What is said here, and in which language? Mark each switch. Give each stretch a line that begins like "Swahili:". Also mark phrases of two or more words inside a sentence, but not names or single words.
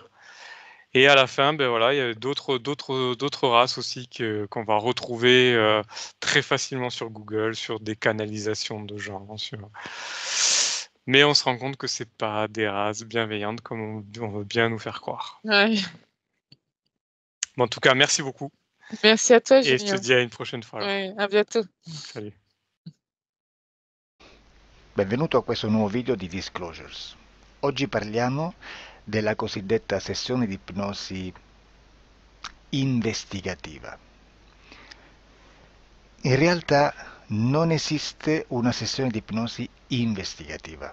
French: Et à la fin, ben voilà, il y a d'autres races aussi qu'on va retrouver, très facilement sur Google, sur des canalisations de gens, mais on se rend compte que c'est pas des races bienveillantes comme on veut bien nous faire croire. Ouais. Mais en tout cas, merci beaucoup Merci à toi, et je te Julien. dis à une prochaine fois alors. Ouais, à bientôt. Salut.
Italian: Benvenuto a questo nuovo video di Disclosures. Oggi parliamo della cosiddetta sessione di ipnosi investigativa. In realtà non esiste una sessione di ipnosi investigativa.